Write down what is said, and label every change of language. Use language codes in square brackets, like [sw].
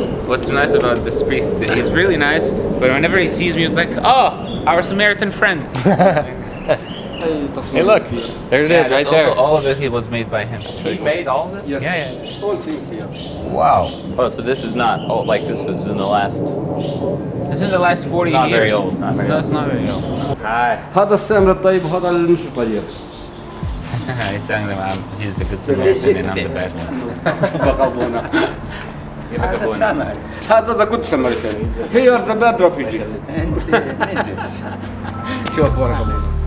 [en] What's nice about this priest, he's really nice, but whenever he sees me, he's like, oh, our Samaritan friend. Hey, look. There it is, right there. Also, all of it was made by him. He made all this? Yes. Yeah. All things here. Wow. Oh, so this is not, oh, like this is in the last, It's in the last 40 not years. very old, not very No, old. it's not very old. Hi. [ar] هذا السامر الطيب وهذا اللي مش طيب. [en] He's telling them he's the good Samaritan and I'm the bad one. هذا the good Samaritan. Here the bad refugee. [ar] شو أخبارك يا بابا؟